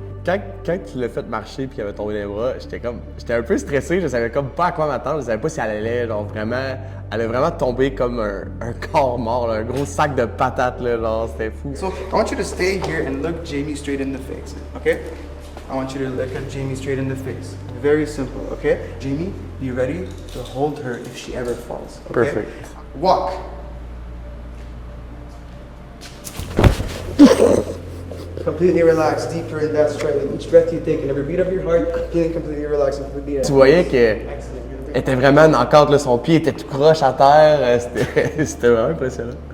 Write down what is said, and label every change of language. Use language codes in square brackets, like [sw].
[fr] Quand tu l'as fait marcher puis qu'elle avait tombé dans les bras, j'étais un peu stressé, je savais comme pas à quoi m'attendre, je savais pas si elle allait genre vraiment, elle a vraiment tombé comme un corps mort, là, un gros sac de patates là, genre c'était fou. [en] So I want you to stay here and look Jamie straight in the face, okay? I want you to look at Jamie straight in the face. Very simple, okay? Jamie, be ready to hold her if she ever falls. Okay? Perfect. Walk. Completely relax, deeper in that stride. With each breath you take and every beat of your heart, feeling completely relaxed and completely. [fr] Tu voyais qu'elle était vraiment knock-out, là, son pied était tout croche à terre, c'était vraiment impressionnant.